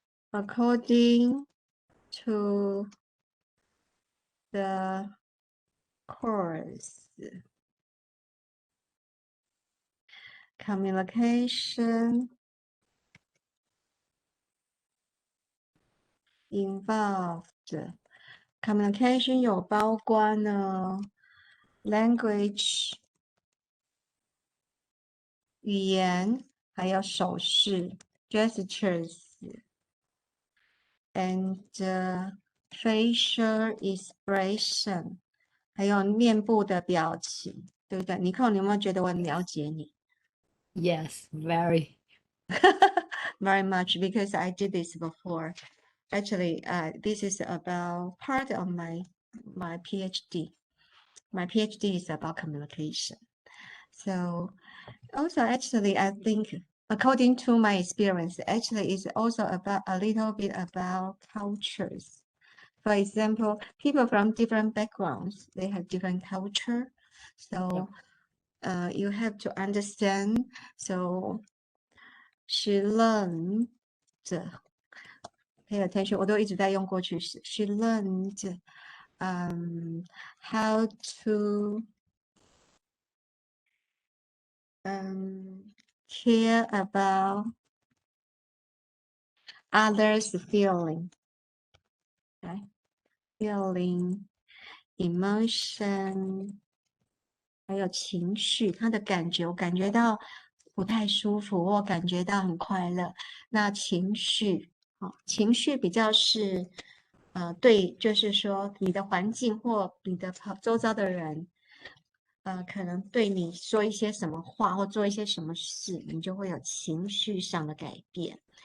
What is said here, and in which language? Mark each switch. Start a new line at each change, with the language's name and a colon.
English: According to the course, communication involved.
Chinese: Communication 有包括呢 language 语言，还有手势
English: gestures and facial expression，
Chinese: 还有面部的表情，对不对？你看，你有没有觉得我很了解你？
English: Yes, very. Very much because I did this before. Actually, this is about part of my PhD. My PhD is about communication. So also, actually, I think according to my experience, actually, it's also about a little bit about cultures. For example, people from different backgrounds, they have different culture. So you have to understand. So she learned, pay attention,
Chinese: 我都一直在用过去式.
English: She learned how to care about others' feeling. Okay? Feeling, emotion,
Chinese: 还有情绪，他的感觉，我感觉到不太舒服，或感觉到很快乐。那情绪，情绪比较是，对，就是说你的环境或你的周遭的人，可能对你说一些什么话或做一些什么事，你就会有情绪上的改变。